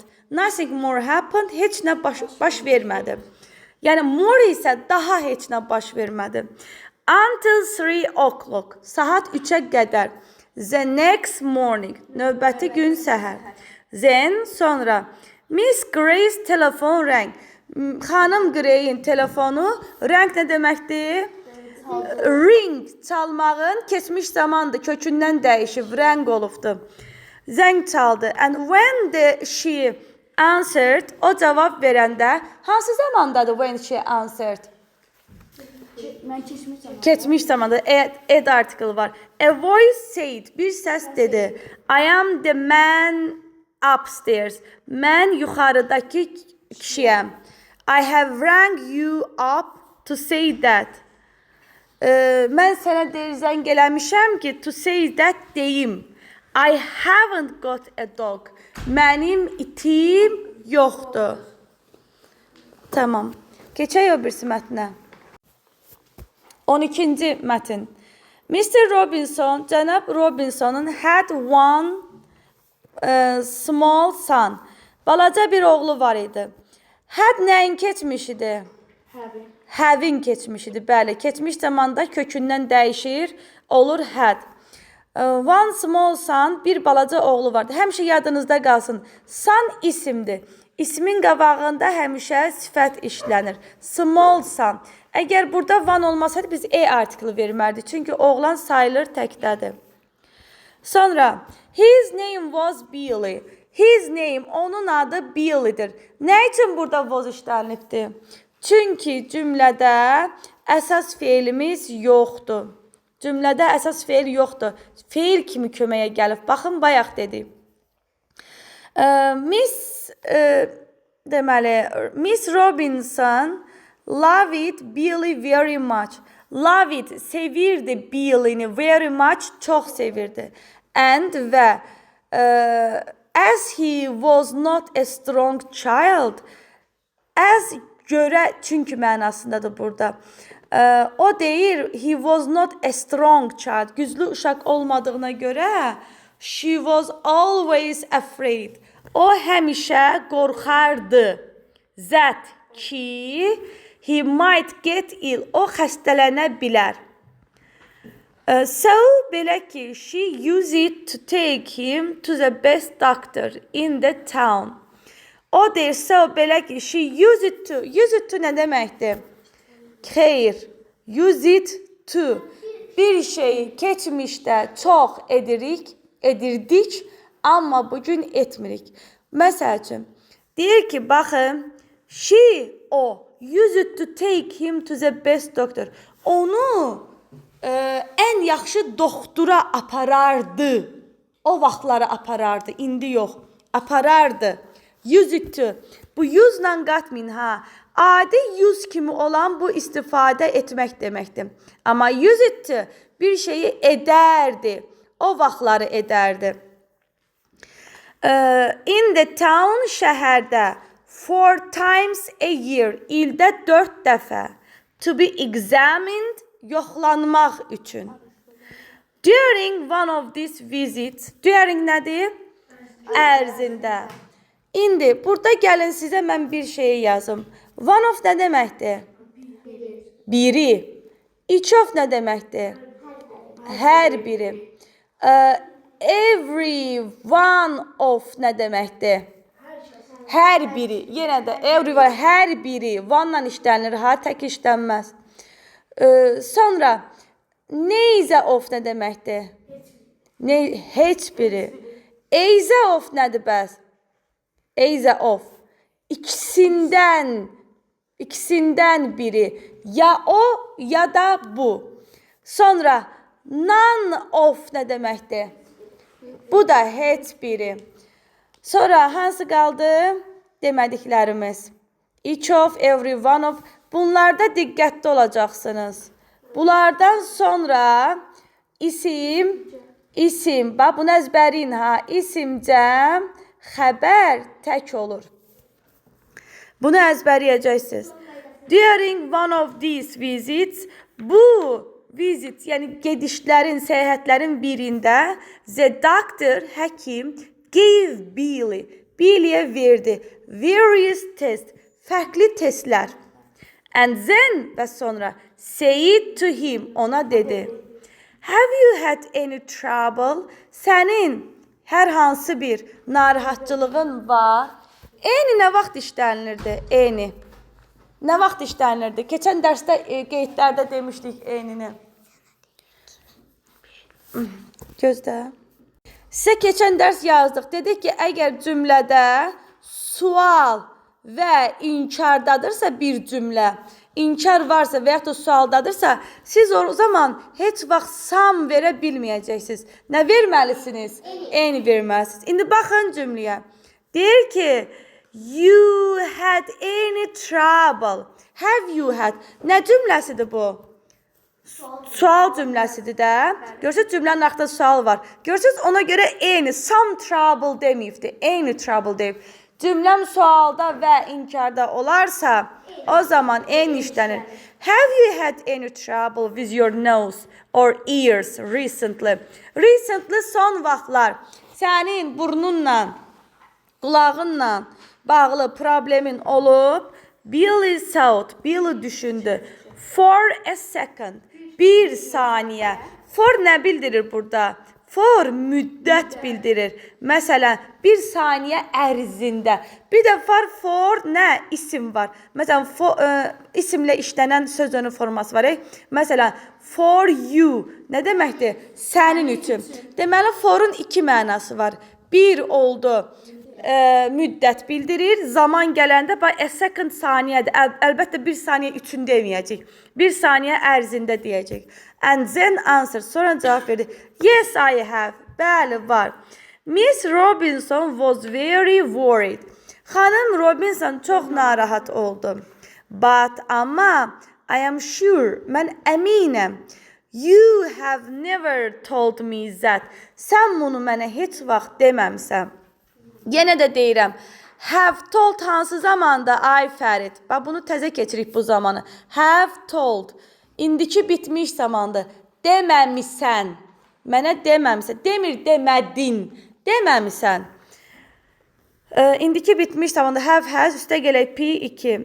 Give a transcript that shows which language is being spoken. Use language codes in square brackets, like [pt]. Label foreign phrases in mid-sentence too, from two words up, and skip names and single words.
[en] Nothing more happened, [az] heç nə baş vermədi. Yəni more isə daha heç nə baş vermədi. [en] Until 3 o'clock, [az] saat 3-ə qədər. [en] The next morning, [az] növbəti gün səhər. [en] Then, sonra. [az] Miss Grey's telefon rang. Xanım Grey'in telefonu, rang nə deməkdir? Ring, çalmağın keçmiş zamandır, kökündən dəyişib, rang olubdur. Zəng çaldı. [en] And when she answered, [az] o cavab verəndə, hansı zamandadır [en] when she answered? [az] Mən keçmiş zamanı. Keçmiş zamanda [en] ed article [az] var. [en] A voice said, [az] bir səs dedi. [en] I am the man upstairs. [az] Mən yuxarıdakı kişiyəm. [en] I have rang you up to say that. [az] Mən sənə zəng eləmişəm ki, [en] to say that deyim. I haven't got a dog. [az] Mənim itim yoxdur. Tamam. Keçək o birisi mətnə. 12-ci mətin. [en] Mr. Robinson, cənab Robinson'un had one small son. [az] Balaca bir oğlu var idi. Had nəyin keçmiş idi? Having keçmiş idi. Bəli, keçmiş zamanda kökündən dəyişir, olur had. [en] One small son, [az] bir balaca oğlu vardı. Həmişə yadınızda qalsın. Son isimdir. İsmin qabağında həmişə sifət işlənir. [en] Small son. [az] Əgər burada one olmasaydı biz artiklı vermərdik. Çünki oğlan sayılır təkdədir. [en] Sonra his name was Billy. His name, [az] onun adı Billy'dir. Nə üçün burada was işlənibdir? Çünki cümlədə əsas feilimiz yoxdur. Cümlədə əsas feil yoxdur. Feil kimi köməyə gəlib. Baxın, bayaq dedik. [en] Miss Robinson loved Billy very much. Loved, sevirdi Billy'ni very much, [az] çox sevirdi. [en] And və as he was not a strong child, as [az] görə, çünki mənasındadır burada. O deyir, [en] he was not a strong child. [az] Güclü uşaq olmadığına görə, [en] she was always afraid. [az] O həmişə qorxardı. [en] That ki, he might get ill. [az] O xəstələnə bilər. So, belə ki, [en] she used it to take him to the best doctor in the town. [az] O deyir, so, belə ki, [en] she used it to. Use it to [az] nə deməkdir? Xeyr. [en] Use it to. [az] Bir şeyi keçmişdə çox edirdik, amma bugün etmirik. Məsəl üçün, deyir ki, baxın, o, [en] use it to take him to the best doctor. [az] Onu ən yaxşı doktora aparardı. O vaxtları aparardı, indi yox. Aparardı. [en] Use it to. [az] Bu use-la qatmayın, ha. Adi use kimi olan bu istifadə etmək deməkdir. Amma [en] use it to [az] bir şeyi edərdi. O vaxtları edərdi. [en] In the town, şəhərdə 4 times a year, [az] ildə 4 dəfə. [en] To be examined, [az] yoxlanmaq üçün. [en] During one of these visits, during nədir? [az] Ərzində. İndi, burada gəlin sizə mən bir şeyi yazım. [en] One of [az] nə deməkdir? Biri. [en] Each of [az] nə deməkdir? Hər biri. [en] Every one of [az] nə deməkdir? Hər biri. Yenə də every var, hər biri. One-la işlənir, ha, tək işlənməz. Sonra, [en] neither of [az] nə deməkdir? Heç biri. [en] Either of [az] nədir bəs? [en] Either of. [az] İkisindən biri. Ya o, ya da bu. Sonra, [en] none of [az] nə deməkdir? Bu da heç biri. Sonra, hansı qaldı? Demədiklərimiz. [en] Each of, every one of. [az] Bunlarda diqqətli olacaqsınız. Bunlardan sonra isim. Bax, bunu əzbərin, ha. İsim cəm, xəbər tək olur. Bunu əzbərləyəcəksiniz. [en] During one of these visits, [az] bu visit, yəni gedişlərin, səyahətlərin birində [en] the doctor, [az] həkim, gave Billy'yə verdi [en] various tests, [az] fərqli testlər. [en] And then, [az] və sonra, [en] said to him, [az] ona dedi, [en] have you had any trouble? [az] Sənin hər hansı bir narahatçılığın var? Eyni nə vaxt işlənilirdi? Eyni. Nə vaxt işlənilirdi? Keçən dərsdə qeydlərdə demişdik eynini. Gözlə. Sizə keçən dərs yazdıq. Dedik ki, əgər cümlədə sual və inkardadır bir cümlə, inkar varsa və yaxud da sualdadırsa, siz o zaman heç vaxt sam verə bilməyəcəksiniz. Nə verməlisiniz? Eyni verməlisiniz. İndi baxın cümləyə. Deyir ki, [en] you had any trouble. Have you had? [az] Nə cümləsidir bu? Sual cümləsidir də. Görürsünüz, cümlənin axtarında sual var. Görürsünüz, ona görə eyni, [en] some trouble [az] deməyibdir. [en] Eyni trouble [az] deyib. Cümləm sualda və inkarda olarsa, o zaman eyni işlənir. [en] Have you had any trouble with your nose or ears recently? [az] Recently son vaxtlar sənin burnunla, qulağınla bağlı problemin olub. [en] Billy thought, Billy düşündü. For a second, [az] bir saniyə. For nə bildirir burada? For müddət bildirir. Məsələn, bir saniyə ərzində. Bir də for nə? İsim var. Məsələn, isimlə işlənən sözünün forması var. Məsələn, [en] for you [az] nə deməkdir? Sənin üçün. Deməli, forun iki mənası var. Bir oldu, müddət bildirir. Zaman gələndə [en] a second [az] saniyədir. Əlbəttə bir saniyə üçün deməyəcək. Bir saniyə ərzində deyəcək. [en] And then answer. [az] Sonra cavab verdi. [en] Yes, I have. [az] Bəli, var. [en] Miss Robinson was very worried. [az] Xanım Robinson çox narahat oldu. [en] But amma I am sure. [az] Mən əminəm. [en] You have never told me that. [az] Sən bunu mənə heç vaxt deməmsən. Yenə də deyirəm. [en] Have told [az] hansı zamanda? Ay Fərid. Bax, bunu təzə keçirik bu zamanı. [en] Have told. [az] İndiki bitmiş zamandır. Deməmisən. Mənə deməmisən. Demir demədin. Deməmisən. İndiki bitmiş tamamda [en] have has [az] üstə gələk P2.